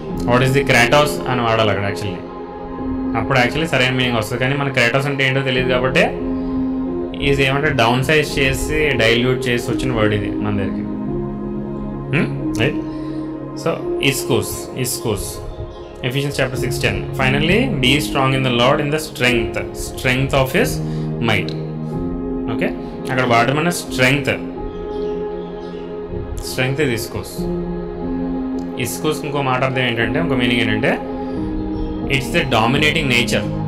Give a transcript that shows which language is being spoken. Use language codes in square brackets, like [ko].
[en] what is the kratos [te] అని వాడాలి అక్కడ యాక్చువల్లీ. అప్పుడు యాక్చువల్లీ సరైన మీనింగ్ వస్తుంది. కానీ మన క్రాటోస్ అంటే ఏంటో తెలియదు కాబట్టి ఇది ఏమంటే డౌన్ సైజ్ చేసి డైల్యూట్ చేసి వచ్చిన వర్డ్ ఇది మన దగ్గరికి, right? [en] So ఇస్కూస్, Ephesians chapter 6:10. Finally, be strong in the Lord in the strength of his might. [te] Okay, అక్కడ వాడమన్న స్ట్రెంగ్త్ ఇది ఇస్కూస్. ఇంకో మాట అర్థం ఏంటంటే, ఇంకో మీనింగ్ ఏంటంటే [en] It's the dominating nature.